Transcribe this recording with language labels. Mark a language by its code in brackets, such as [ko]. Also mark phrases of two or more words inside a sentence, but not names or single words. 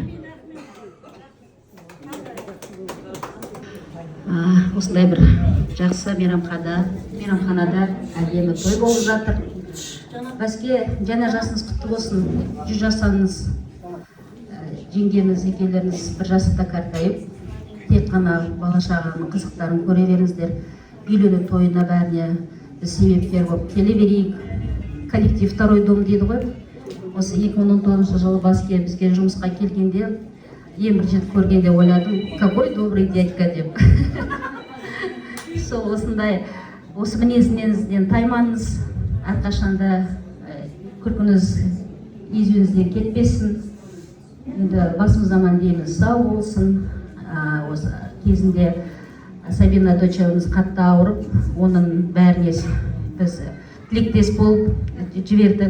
[kk] Осындай бір жақсы мейрамханада әдемі той болып жатыр. Бәске жаңа жасыңыз құтты болсын, 100 жасаңыз, жеңгеңіз, екеулеріңіз бір жасықта қартайып, тек қана бала-шағаның қызықтарын көре беріңіздер. Үйлену тойына бәріне біз себепкер болып келе берейік. [ru] Коллектив второй дом [kk] дейді ғой. Осы 2019 жылы Баске бізге жұмысқа келгенде, ең бірінші көргенде ойладым, [ru] какой добрый дядька деп. [kk] Сол осындай, осы мінезінен таймаңыз, әрқашанда күлкіңіз езуіңізден кетпесін. Енді басымыз аман дейміз, сау болсын. Осы кезінде Сабина дочеріміз қатты ауырып, оның бәріне біз тілектес болып жібердік.